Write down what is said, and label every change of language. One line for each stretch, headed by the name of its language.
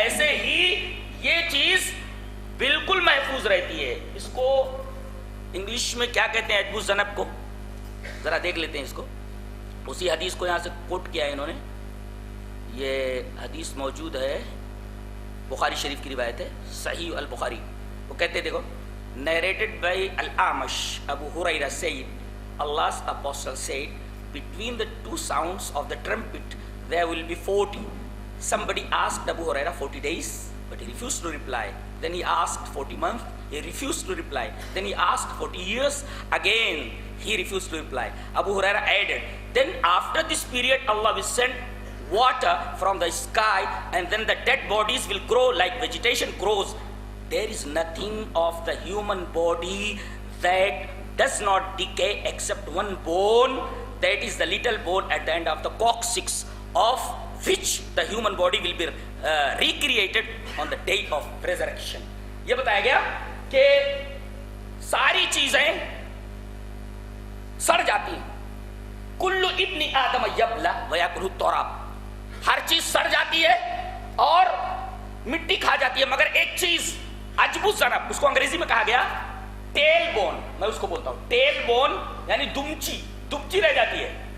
Urdu: ایسے ہی یہ چیز بالکل محفوظ رہتی ہے. اس کو انگلش میں کیا کہتے ہیں, عجب الذنب کو, ذرا دیکھ لیتے ہیں اس کو. اسی حدیث کو یہاں سے کوٹ کیا ہے انہوں نے, یہ حدیث موجود ہے بخاری شریف کی روایت ہے, صحیح البخاری. وہ کہتے ہیں دیکھو,
English: narrated by Al-Amash, Abu Hurairah said, Allah's apostle said, between the two sounds of the trumpet there will be 40. Somebody asked Abu Hurairah 40 days, but he refused to reply. Then he asked 40 months, he refused to reply. Then he asked 40 years, again he refused to reply. Abu Hurairah added, then after this period Allah will send water from the sky, and then the dead bodies will grow like vegetation grows. There is nothing of the human body that does not decay except one bone, that is the little bone at the end of the coccyx of which the human body will be recreated on the day of resurrection.
Urdu: یہ بتایا گیا کہ ساری چیزیں سڑ جاتی ہیں.
Arabic: کل ابن آدم یبلا ویاکلہ التراب.
Urdu: ہر چیز سڑ جاتی ہے اور مٹی کھا جاتی ہے مگر ایک چیز عجب الذنب, اس کو انگریزی میں کہا گیا ٹیل بون, میں اس کو بولتا ہوں ٹیل بون یعنی دمچی رہ جاتی ہے.